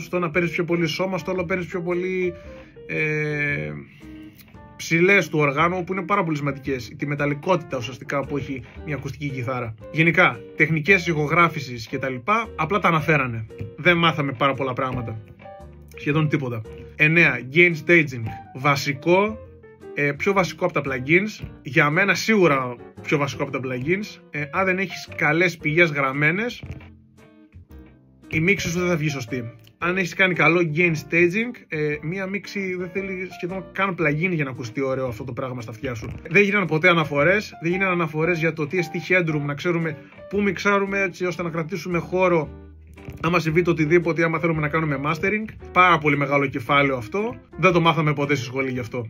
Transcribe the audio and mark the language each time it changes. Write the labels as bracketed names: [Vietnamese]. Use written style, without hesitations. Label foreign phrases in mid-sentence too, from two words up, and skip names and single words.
[Greek] Στο ένα παίρνεις πιο πολύ σώμα, στο άλλο παίρνεις πιο πολύ ψηλές του οργάνου, που είναι πάρα πολύ σημαντικές. Τη μεταλλικότητα ουσιαστικά που έχει μια ακουστική κιθάρα. Γενικά, τεχνικές ηχογράφησης κτλ. Απλά τα αναφέρανε. Δεν μάθαμε πάρα πολλά πράγματα. Σχεδόν τίποτα. 9. [English] Gain staging. [Greek] Βασικό. Πιο βασικό από τα plugins. Για μένα σίγουρα πιο βασικό από τα plugins. Αν δεν έχεις καλές πηγές γραμμένες, η μίξη σου δεν θα βγει σωστή. Αν έχεις κάνει καλό [English] gain staging, [Greek] μία μίξη δεν θέλει σχεδόν καν plugin για να ακουστεί ωραίο αυτό το πράγμα στα αυτιά σου. Δεν γίνανε ποτέ αναφορές. Δεν γίνανε αναφορές για το τι εστί headroom, να ξέρουμε πού μιξάρουμε έτσι ώστε να κρατήσουμε χώρο άμα συμβεί το οτιδήποτε, άμα θέλουμε να κάνουμε mastering. Πάρα πολύ μεγάλο κεφάλαιο αυτό. Δεν το μάθαμε ποτέ στη σχολή γι' αυτό.